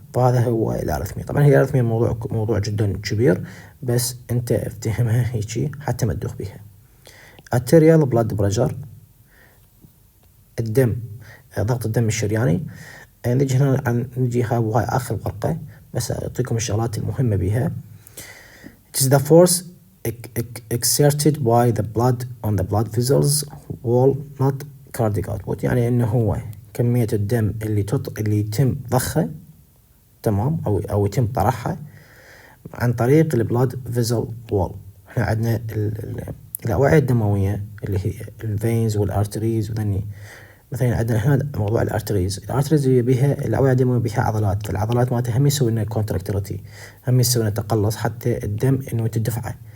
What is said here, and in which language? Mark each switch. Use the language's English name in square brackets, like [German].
[Arabic] فهذا هو الأرثمية. طبعا هي الأرثمية موضوع جدا كبير، بس أنت افتهمها هيجي حتى ما تدوخ بيها. arterial blood pressure، الدم، ضغط الدم الشرياني. نجي هنا نجي هاي آخر ورقة، بس أعطيكم الشغلات المهمة بها. [English] It is the force exerted by the blood on the blood vessels wall, not cardiac output. [Arabic] يعني إنه هو كمية الدم اللي يتم ضخه، تمام، أو يتم طرحها عن طريق البلاد فيزل وول. احنا عندنا الأوعية الدموية اللي هي الفينز والارتريز وذني. مثلا عندنا هنا موضوع الارتريز بها الأوعية الدموية بها عضلات، فالعضلات مالتها هم يسوي لنا كونتراكتيليتي، هم يسوي لنا تقلص حتى الدم إنه تدفعه.